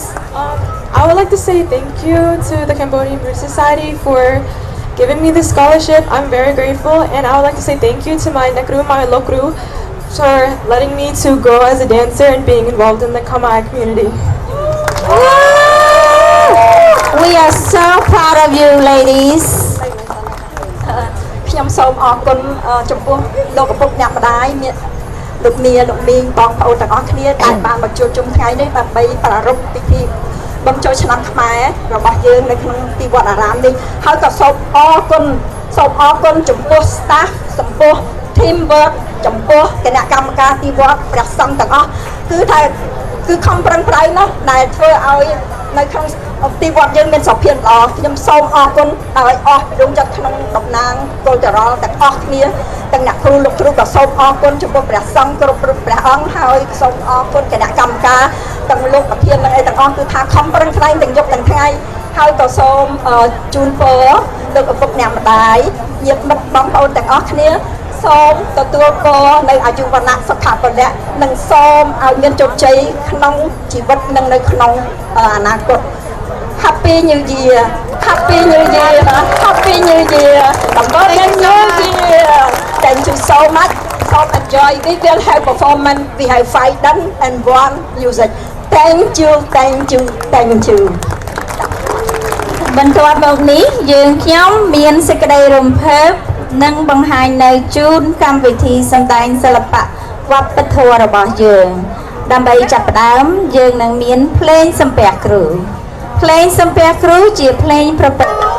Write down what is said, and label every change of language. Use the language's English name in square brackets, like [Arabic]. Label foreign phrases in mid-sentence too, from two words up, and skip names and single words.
[English] I would like to say thank you to the Cambodian Buddhist Society for giving me this scholarship. I'm very grateful, and I would like to say thank you to my Nekru, my Lokru, for letting me to grow as a dancer and being involved in the Khmer community. We are so proud of you, ladies. [Khmer] ខ្ញុំសូមអរគុណចំពោះលោកឪពុកអ្នកម្ដាយមានលោកមីងបងប្អូនទាំងអស់គ្នាដែលបានមកជួបជុំថ្ងៃនេះដើម្បីប្រារព្ធពិធីបុណ្យចូលឆ្នាំខ្មែររបស់យើងនៅក្នុងទីវត្តអារាមនេះហើយក៏សូមអរគុណចំពោះ staff ចំពោះ [English] team work [Khmer] ចំពោះគណៈកម្មការទីវត្តព្រះសង្ឃទាំងអស់គឺខំប្រឹងប្រែងណាស់ដែលធ្វើឲ្យនៅក្នុងទីវត្តយើងមានសុខភាពល្អខ្ញុំសូមអរគុណដោយអស់ពីដួងចិត្តក្នុង តំណាងកុលចរលទាំងអស់គ្នាទាំងអ្នកគ្រូលោកគ្រូក៏សូមអរគុណចំពោះព្រះសង្ឃគ្រប់ព្រះអង្គហើយសូមអរគុណគណៈកម្មការ ទាំងលោកប្រធាននិងអីទាំងអស់គឺថាខំប្រឹងប្រែងទាំងយប់ទាំងថ្ងៃហើយក៏សូមជូនពរលោកឪពុក អ្នកម្ដាយញាតិមិត្តបងប្អូនទាំងអស់គ្នាសូមទទួលពរនៅអាយុវណ្ណៈសុខៈពលៈនិងសូមឲ្យមានជោគជ័យក្នុងជីវិតនិងនៅក្នុងអនាគត [English] Happy New Year Happy New Year Happy New Year Happy New Year Thank you so much so enjoy we will have performance we have fight done and one music Thank you Thank you Thank you [Khmer] បន្ទាប់មកនេះយើងខ្ញុំមានសេចក្តីរំភើបនិងបង្ហាញនៅជូនកម្មវិធីសម្ដែងសិល្បៈវប្បធម៌របស់យើងដើម្បីចាប់ផ្ដើមយើងនឹងមានភ្លេងសំពះគ្រូភ្លេងសំពះគ្រូជាភ្លេងប្រពៃណី